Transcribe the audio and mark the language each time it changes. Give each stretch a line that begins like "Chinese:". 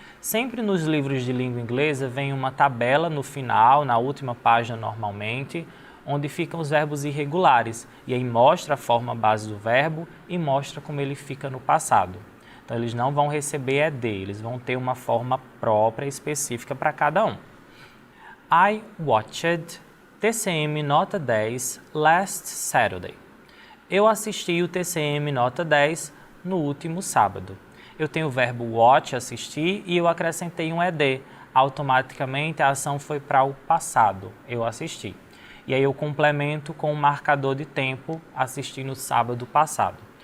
Portuguese: Sempre nos livros de língua inglesa vem uma tabela no final, na última página normalmente, onde ficam os verbos irregulares. E aí mostra a forma base do verbo e mostra como ele fica no passado. Então, eles não vão receber ED, eles vão ter uma forma própria específica para cada um.
English: I watched TCM Nota 10 last Saturday.
Portuguese: Eu assisti o TCM Nota 10 no último sábado. Eu tenho o verbo watch, assistir, e eu acrescentei um ED. Automaticamente a ação foi para o passado, eu assisti. E aí eu complemento com o marcador de tempo, assisti no sábado passado.